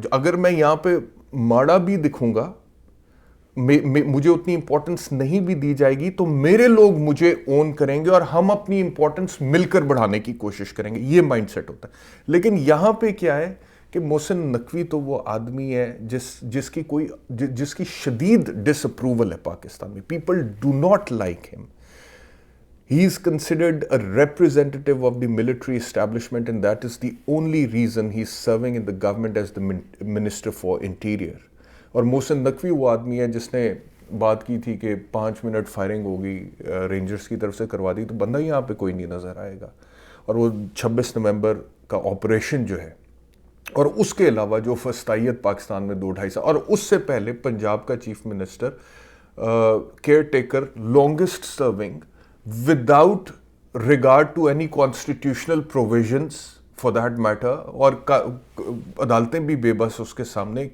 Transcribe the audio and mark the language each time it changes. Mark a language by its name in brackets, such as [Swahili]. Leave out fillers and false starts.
[Urdu] اگر میں یہاں پہ ماڑا بھی دکھوں گا, مجھے اتنی امپورٹنس نہیں بھی دی جائے گی, تو میرے لوگ مجھے اون کریں گے اور ہم اپنی امپورٹنس مل کر بڑھانے کی کوشش کریں گے. یہ مائنڈ سیٹ ہوتا ہے. لیکن یہاں پہ کیا ہے کہ محسن نقوی تو وہ آدمی ہے جس کی شدید ڈس اپروول ہے پاکستان میں. [English] People do not like him. He is considered a representative of the military establishment, and that is the only reason he is serving in the government as the Minister for Interior. [Urdu] اور محسن نقوی وہ آدمی ہے جس نے بات کی تھی کہ 5 منٹ فائرنگ ہوگی رینجرز کی طرف سے کروا دی, تو بندہ یہاں پہ کوئی نہیں نظر آئے گا. اور وہ 26 نومبر کا آپریشن جو ہے, اور اس کے علاوہ جو فسطائیت پاکستان میں 2-2.5 سال, اور اس سے پہلے پنجاب کا chief minister, care taker, [English] longest serving, without regard to any constitutional provisions for that matter, [Urdu] اور عدالتیں بھی بے بس اس کے سامنے.